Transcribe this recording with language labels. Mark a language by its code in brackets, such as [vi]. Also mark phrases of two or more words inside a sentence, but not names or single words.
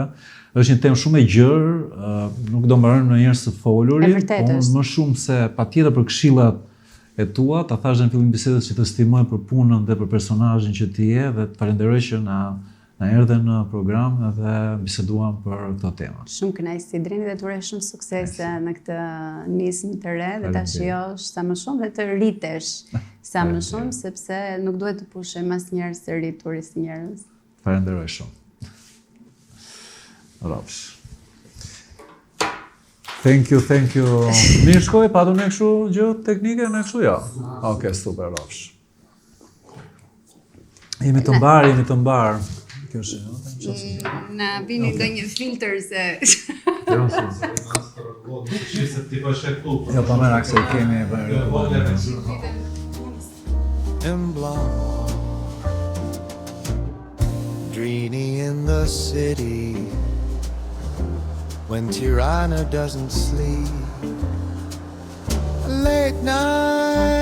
[sq] Është një temë shumë e gjerë, nuk do mbarojmë ndonjëherë së foluri, por më shumë se patjetër për këshillat e tua, ta thash në fillim bisedës që të stimoj për punën dhe për personazhin që ti je dhe të falenderoj që na erdhe në program dhe biseduam për këto tema. Shumë kënaqësi Drini dhe të uroj shumë suksese në këtë nismë të re dhe ta shijosh sa më shumë dhe të rritesh sa më shumë, sepse nuk duhet të pushojmë asnjëherë së rrituri si njerëz. Falenderoj shumë. Rafsh. [en] Thank you. [sq] Mirë shkoj, patu në kështu gjë teknike, në kështu ja. Okej, super, Rafsh. Jemi të mbar. Kjo është, na vini ndonjë filtr se ja po merr akse kemi [en] and blonde, Drini in the city when Tirana doesn't sleep. Late night